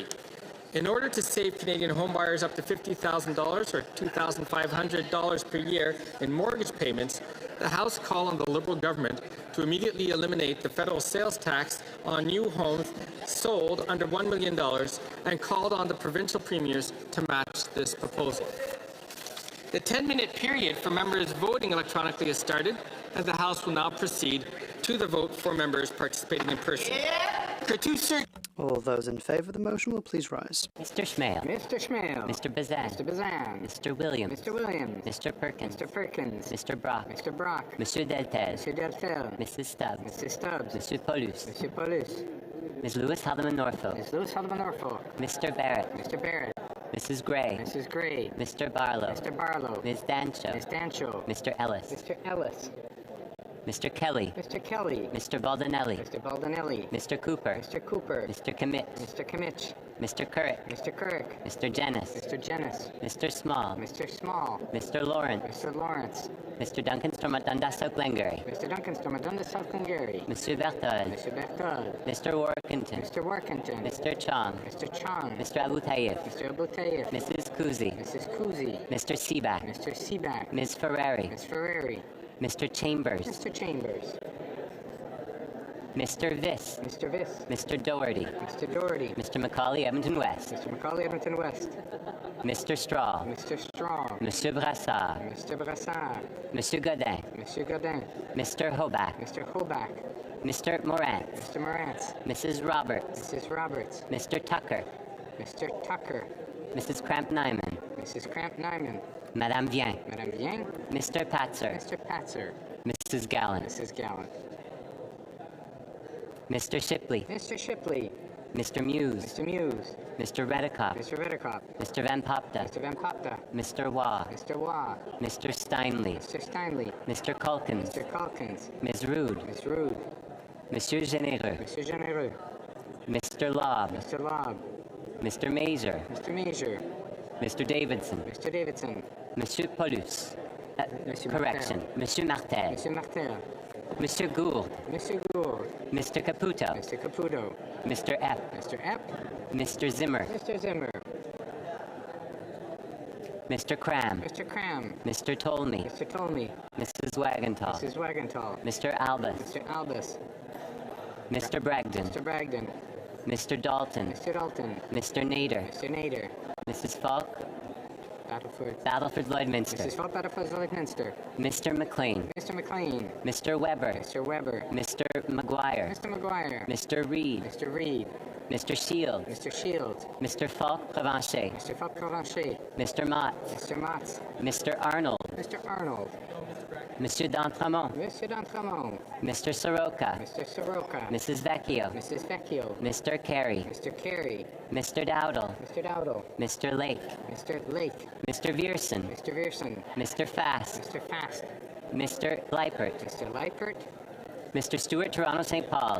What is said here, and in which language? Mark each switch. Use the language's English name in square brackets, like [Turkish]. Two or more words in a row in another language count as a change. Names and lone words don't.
[English] In order to save Canadian homebuyers up to $50,000 or $2,500 per year in mortgage payments, the House called on the Liberal government to immediately eliminate the federal sales tax on new homes sold under $1 million and called on the provincial premiers to match this proposal. The 10-minute period for members voting electronically has started, and the House will now proceed to the vote for members participating in person. All those in favour of the motion will please rise. Mr. Schmale. Mr. Schmale. Mr. Bazan. Mr. Bazan. Mr. Williams. Mr. Williams. Mr. Perkins. Mr. Perkins. Mr. Brock. Mr. Brock. Monsieur Deltel. Monsieur Deltel. Mrs. Stubbs. Mrs. Stubbs. Monsieur Paulus. Monsieur Paulus. Ms. Lewis Haldeman Norfolk. Ms. Lewis Haldeman Norfolk. Mr. Barrett. Mr. Barrett. Mrs. Gray. Mrs. Gray. Mr. Barlow. Mr. Barlow. Ms. Dancho. Ms. Dancho. Mr. Ellis. Mr. Ellis. Mr. Kelly. Mr. Kelly. Mr. Baldinelli. Mr. Baldinelli. Mr. Cooper. Mr. Cooper. Mr. Commit. Mr. Kimmich. Mr. Currick. Mr. Kirk. Mr. Jennis. Mr. Jennis. Mr. Small. Mr. Small. Mr. Lawrence. Mr. Lawrence. Mr. Duncan Stormadunda South Glengarry. Mr. Duncan Stormadunda South Glengarry. Monsieur Berthold. Mr. Berthold. Mr. Workington. Mr. Workington. Mr. Chong. Mr. Chong. Mr. Abu Tayyip. Mr. Abu Tayyip. Mrs. Kuzi. Mrs. Kuzi. Mr. Seaback. Mr. Seaback. Ms. Ferrari. Ms. Ferrari. Mr. Chambers. Mr. Chambers. Mr. Viss. Mr. Viss. Mr. Doherty. Mr. Doherty. Mr. Macaulay Edmonton West. Mr. Macaulay Edmonton West. Mr. Straw. Mr. Straw. Monsieur Brassard. Mr. Brassard. Monsieur Godin. Monsieur Godin. Mr. Hoback. Mr. Hoback. Mr. Morant. Mr. Morant. Mrs. Roberts. Mrs. Roberts. Mr. Tucker. Mr. Tucker. Mrs. Cramp-Nyman. Mrs. Cramp-Nyman. Madame Vien. Madame Vien. Mr. Patzer. Mr. Patzer. Mrs. Gallant. Mrs. Gallant. Mr. Shipley. Mr. Shipley. Mr. Muse. Mr. Muse. Mr. Redekop. Mr. Redekop. Mr. Van Popta. Mr. Van Popta. Mr. Waugh. Mr. Waugh. Mr. Steinley. Mr. Steinley. Mr. Culkins. Mr. Calkins. Ms. Rude. Ms. Rude. Monsieur Généreux. Mr. Généreux. Mr. Lobb. Mr. Lobb. Mr. Mazer. Mr. Major. Mr. Davidson. Mr. Davidson. Monsieur Paulus. Monsieur Correction. Martel. Monsieur Martel. Monsieur Martel. Monsieur Gould. Mr. Gould. Mr. Caputo. Mr. Caputo. Mr. Epp. Mr. Epp. Mr. Zimmer. Mr. Zimmer. Mr. Cram. Mr. Cram. Mr. Tolney. Mr. Tolney. Mrs. Wagenthal. Mrs. Wagenthal. Mr. Albus. Mr. Albus. Mr. Bragdon. Mr. Bragdon. Mr. Dalton. Mr. Dalton. Mr. Nader. Mr. Nader. Mrs. Falk. Battleford. Battleford Lloydminster. Mrs. Falk Battleford Lloydminster. Mr. McLean. Mr. McLean. Mr. Weber. Mr. Weber. Mr. McGuire. Mr. McGuire. Mr. Reed. Mr. Reed. Mr. Shields. Mr. Shields. Mr. Falk Provencher. Mr. Falk Provencher. Mr. Mott. Mr. Motts. Mr. Arnold. Mr. Arnold. Monsieur d'Entremont. Mr. D'Entremont. Mr. Soroka. Mr. Soroka. Mrs. Vecchio. Mrs. Vecchio. Mr. Carey. Mr. Carey. Mr. Dowdle. Mr. Dowdle. Mr. Lake. Mr. Lake. Mr. Vierson. Mr. Vierson. Mr. Fast. Mr. Fast. Mr. Leipert. Mr. Leipert. Mr. Stewart Toronto St. Paul.